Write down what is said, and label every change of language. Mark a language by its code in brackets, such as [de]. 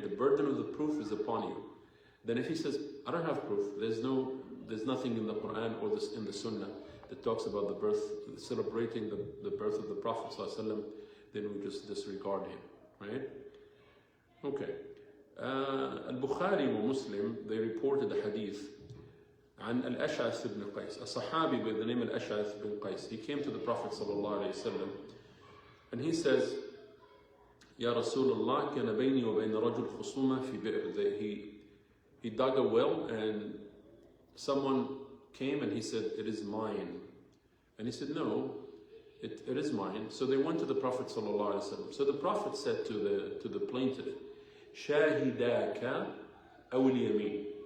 [en] The burden of the proof is upon you. Then if he says, I don't have proof, there's nothing in the Quran or in the Sunnah that talks about the birth, celebrating the birth of the Prophet ﷺ, then we just disregard him, right? Okay. البخاري ومسلم, they reported a hadith عن الأشعث بن قيس, a Sahabi by the name الأشعث بن قيس. He came to the Prophet ﷺ and he says, [ar] يا رسول الله كان بيني وبين رجل خصومة في بئر. [en] He dug a well and someone came and he said, it is mine. And he said, no, it is mine. So they went to the Prophet ﷺ. So the Prophet said to the plaintiff, [ar] شاهداك أو اليمين.